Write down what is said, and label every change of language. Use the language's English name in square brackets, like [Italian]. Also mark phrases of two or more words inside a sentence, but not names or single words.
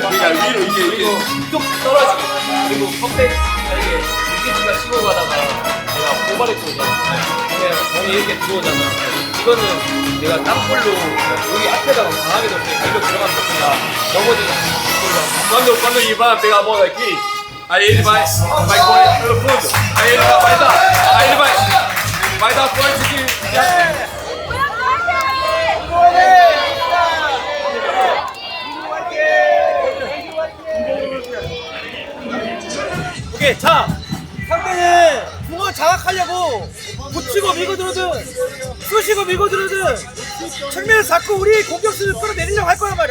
[Korean] 그러니까 위로 이게 뚝 떨어지게. 그리고 컴백 이게 위키치가 치고 가다가 내가 오버랩 잖아. 그냥 공이 이렇게 들어오잖아. 이거는 내가 땅볼로 여기 앞에다가 강하게 넣으니까 이거 들어가면 그냥 넘어지잖아. [Portuguese] Quando ele vai pegar a bola aqui, aí ele vai correr pelo fundo. Aí ele vai dar, aí ele vai dar forte aqui. [Korean] 오케이, 자, 상대는 공을 장악하려고 붙이고 밀고 들어든 쑤시고 밀고 들어든 측면을 잡고 우리 공격수를 끌어내리려고 할 거란 말이야.